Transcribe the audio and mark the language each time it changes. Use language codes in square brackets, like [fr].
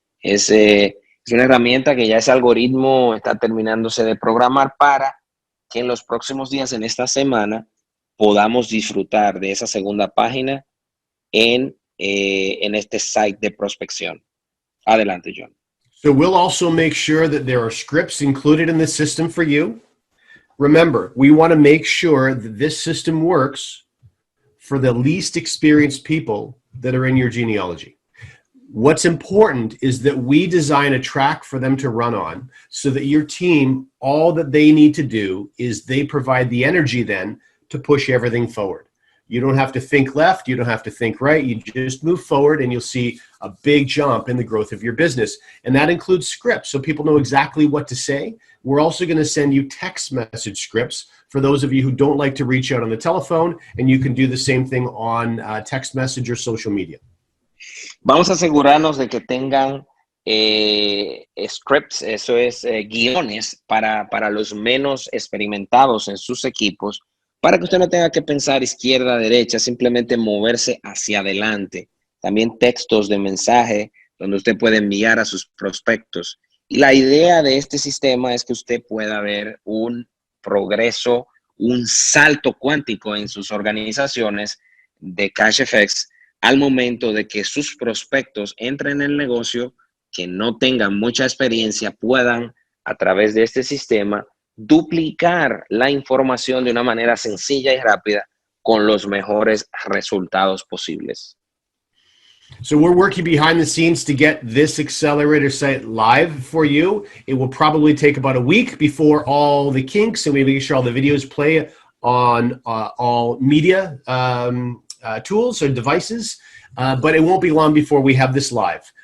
[es] Es una herramienta que ya ese algoritmo está terminándose de programar para que en los próximos días, en esta semana, podamos disfrutar de esa segunda página en este site de prospección. Adelante, John. [en] So we'll also make sure that there are scripts included in the system for you. Remember, we want to make sure that this system works for the least experienced people that are in your genealogy. What's important is that we design a track for them to run on so that your team, all that they need to do is they provide the energy then to push everything forward. You don't have to think left, you don't have to think right, you just move forward and you'll see a big jump in the growth of your business. And that includes scripts, so people know exactly what to say. We're also going to send you text message scripts for those of you who don't like to reach out on the telephone, and you can do the same thing on text message or social media. [es] Vamos a asegurarnos de que tengan scripts, eso es guiones para los menos experimentados en sus equipos, para que usted no tenga que pensar izquierda, derecha, simplemente moverse hacia adelante. También textos de mensaje donde usted puede enviar a sus prospectos. Y la idea de este sistema es que usted pueda ver un progreso, un salto cuántico en sus organizaciones de CashFX al momento de que sus prospectos entren en el negocio, que no tengan mucha experiencia, puedan a través de este sistema duplicar la información de una manera sencilla y rápida con los mejores resultados posibles. [en] So we're working behind the scenes to get this accelerator site live for you. It will probably take about a week before all the kinks and we make sure all the videos play on all media tools or devices, but it won't be long before we have this live.